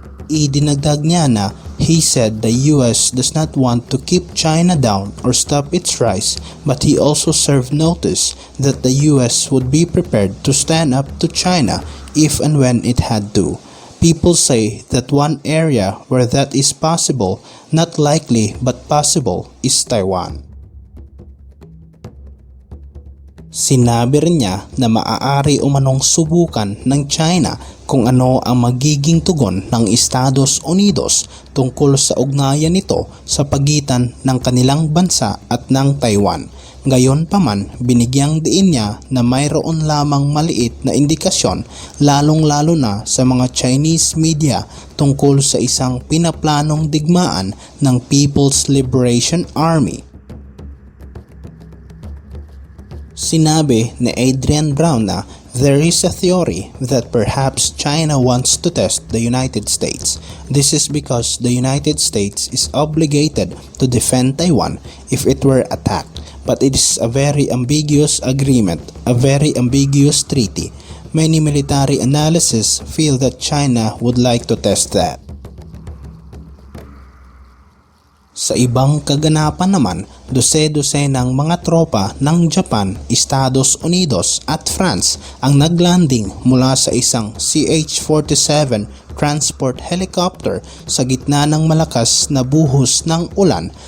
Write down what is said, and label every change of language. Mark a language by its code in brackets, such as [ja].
[tl] Idinagdag niya na [en] he said the US does not want to keep China down or stop its rise, but he also served notice that the US would be prepared to stand up to China if and when it had to. People say that one area where that is possible, not likely but possible, is Taiwan. [tl] Sinabi rin niya na maaari umanong subukan ng China kung ano ang magiging tugon ng Estados Unidos tungkol sa ugnayan nito sa pagitan ng kanilang bansa at ng Taiwan. Gayonpaman, binigyang diin niya na mayroon lamang maliit na indikasyon lalong-lalo na sa mga Chinese media tungkol sa isang pinaplanong digmaan ng People's Liberation Army. Sinabi ni Adrian Brown na [en] there is a theory that perhaps China wants to test the United States. This is because the United States is obligated to defend Taiwan if it were attacked. But it is a very ambiguous agreement, a very ambiguous treaty. Many military analysts feel that China would like to test that. [tl] Sa ibang kaganapan naman, dose-dosenang mga tropa ng Japan, Estados Unidos at France ang naglanding mula sa isang CH-47 transport helicopter sa gitna ng malakas na buhos ng ulan